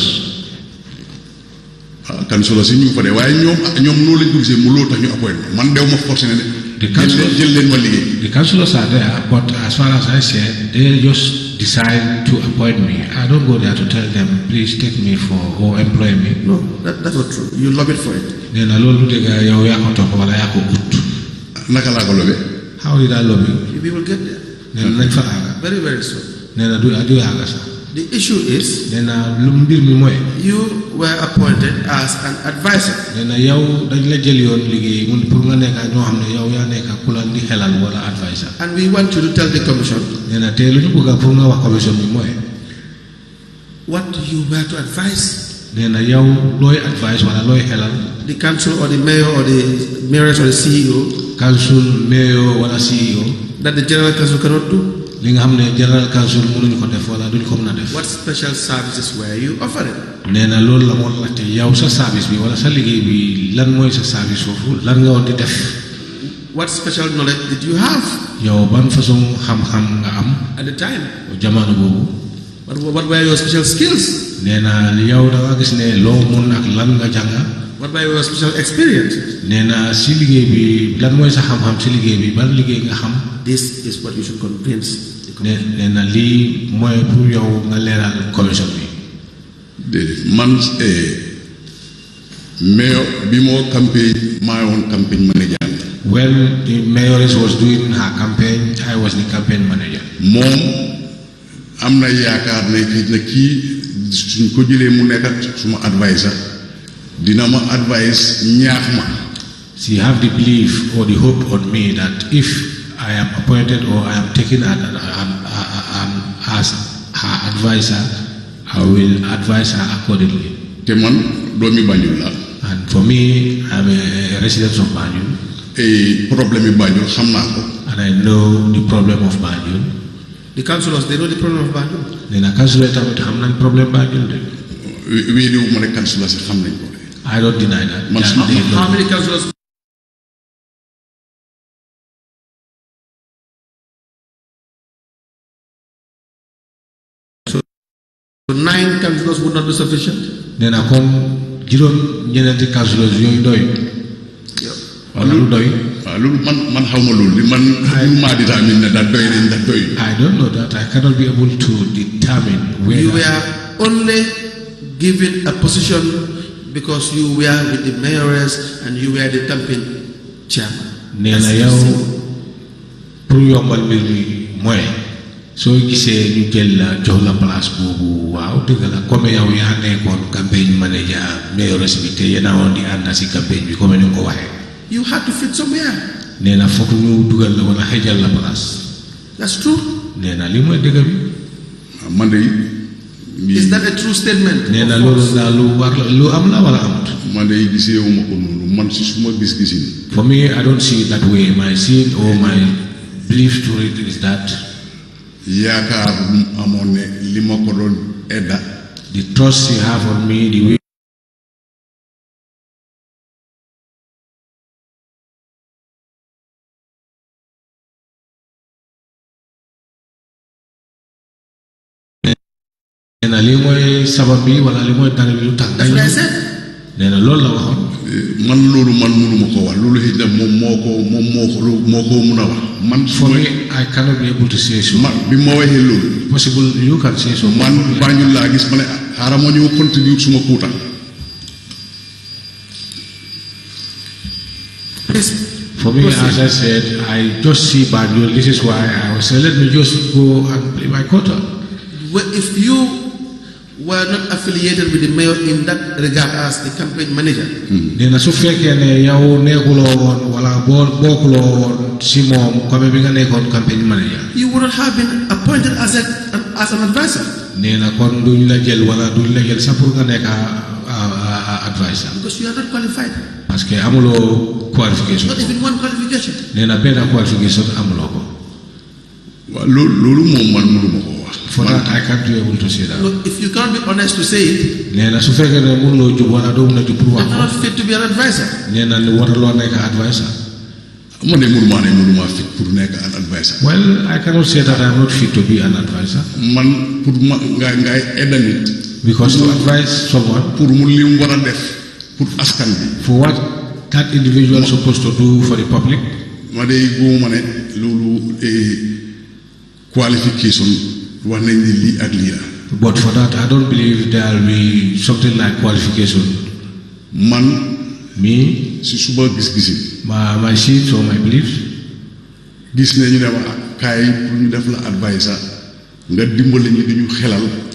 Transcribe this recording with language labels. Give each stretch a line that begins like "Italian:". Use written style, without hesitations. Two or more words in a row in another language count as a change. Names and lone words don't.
Wolof: councillors yi ñu ngi fa de waaye ñoom noonu lañ ko gisee mu loolu tax ñu appoint man dew ma forcé ne jël leen ma liggéey.
English: The councillors are there, but as far as I said, they just decide to appoint me. I don't go there to tell them, please take me for or employ me. No, that's not true. You lobbied for it.
Wolof: nee na loolu dégg yow yaa ko topp wala yaa ko ut. naka laa ko lobee.
English: How did I lobby? We will get there.
Wolof: nee na nañ fa aaga.
English: Very soon.
Wolof: nee na du aaga sax.
English: The issue is,
Wolof: nee na lu mbir mi mooy.
English: you were appointed as an advisor.
Wolof: nee na yow dañ la jël yoon liggéey mun pour nga nekk ñoo xam ne yow yaa nekk ku la di xelal wala advisor.
English: And we want you to tell the commission
Wolof: nee na te lu ñu bëgg pour nga wax commission bi mooy.
English: what you were to advise.
Wolof: nee na yow looy advice wala looy xelal.
English: The council or the mayor or the mayoress or the CEO. council mayor
Wolof: wala CEO.
English: That the general council cannot do.
Wolof: li nga xam ne
English: general council
Wolof: mënuñu ko def wala duñ ko mën a def.
English: What special services were you offering?
Wolof: nee na loolu la moo laajte yow sa service bi wala sa liggéey bi lan mooy sa service foofu lan nga woon di def.
English: What special knowledge did you have?
Wolof: yow ban façon xam-xam nga am.
English: At the time.
Wolof: jamono boobu.
English: What were your special skills?
Wolof: nee na yow da nga gis ne loo mun ak lan nga jànga.
English: What were your special experiences?
Wolof: nee na si liggéey bi lan mooy sa xam-xam si liggéey bi ban liggéey nga xam.
English: This is what you should convince.
Wolof: nee na lii mooy pour yow nga leeral commission bi. déedéet man mayor bi moo campagne maa woon campagne manager.
English: when the mayoress was doing her campaign I was the campaign manager.
Wolof: moom am na yaakaar ne kii suñ ko jëlee mu nekk suma advisor dina ma advice ñaax ma.
English: she have the belief or the hope on me that if I am appointed or I am taken as her advisor, I will advise her accordingly.
Wolof: te man doomi Banjul la.
English: And for me, I am a resident of Banjul.
Wolof: problème yi Banjul xam naa ko.
English: And I know the problem of Banjul. The councillors, they know the problem of Banjul.
Wolof: nee na councillor tamit xam nañ problème Banjul de. wéediwu ma ne councillor si xam nañ ko.
English: I don't deny that. How many councillors? So 9 councillors would not be sufficient.
Wolof: nee na kon juróom-ñeneenti councillors yooyu doy. wala lu doy. waaw loolu man xaw ma loolu man. maa determine ne daal doy nañ ndax doy.
English: I don't know that. I cannot be able to determine whether. You were only given a position because you were with the mayoress and you were the campaign chairman.
Wolof: nee na yow pour yombal mbir mi mooy soo gisee ñu jël la jox la place boobu waaw dëgg la comme yow yaa nekkoon campagne manager mayoress bi te yéen a woon di ànd si campagne bi comme ni nga ko waxee.
English: You had to fit somewhere.
Wolof: nee na foog ñu dugal la wala xëjal la place.
English: That's true.
Wolof: nee na li mooy dëgg bi. man de.
English: Is that a true statement?
Wolof: nee na loolu daal lu war la lu am la wala amut. man de gisee wu ma ko noonu man si suma gis-gisin.
English: For me, I don't see it that way. My sin or my belief to it is that.
Wolof: yaakaar amoon ne li ma ko doon edda.
English: The trust you have on me, the way.
Wolof: nee na lii mooy sabab bi wala lii mooy dara bi lu tax.
English: That's what I said.
Wolof: nee na loolu la waxoon. man loolu man mënuma ko wax loolu xëy na moom moo ko mun a wax man.
English: For me, I cannot be able to say so.
Wolof: man bi ma waxee loolu.
English: Possible you can say so.
Wolof: man Banjul laa gis ma ne xaaral ma ñëw contribute suma kuuta.
English: For me, as I said, I just see Banjul. This is why I was saying, let me just go and play my quota. Well, if you were not affiliated with the mayor in that regard as the campaign manager.
Wolof: nee na su fekkee ne yow nekkuloo woon wala bokkuloo woon si moom comme bi nga nekkoon campagne manager.
English: You wouldn't have been appointed as an advisor.
Wolof: nee na kon duñ la jël wala duñ la jël sax pour nga nekk advisor.
English: Because you are not qualified.
Wolof: parce que amuloo qualification.
English: Not even one qualification.
Wolof: nee na benn qualification amuloo ko. waaw loolu moom man mënuma ko wax.
English: For that I can't be able to say that. Look, if you can't be honest to say it,
Wolof: nee na su fekkee ne mënuloo jub wala doo mën a jub pour wax
English: you're
Wolof: ko.
English: not fit to be an advisor.
Wolof: nee na waraloo nekk advisor. man de mënuma fit pour nekk
English: an advisor. Well, I cannot say that I'm not fit to be an advisor.
Wolof: man pour ma ngay edda nit.
English: Because to advise someone
Wolof: pour mu li mu war a def pour askan bi.
English: for what that individual is supposed to do for the public.
Wolof: ma de góoma ne loolu qualification wax nañ ni lii ak lii la.
English: But for that, I don't believe there will be something like qualification.
Wolof: man
English: Me,
Wolof: si suba gis-gisi
English: my sins or my beliefs.
Wolof: gis ne ñu ne ma kaay pour ñu def la advisor nga dimbali ñu di ñu xelal.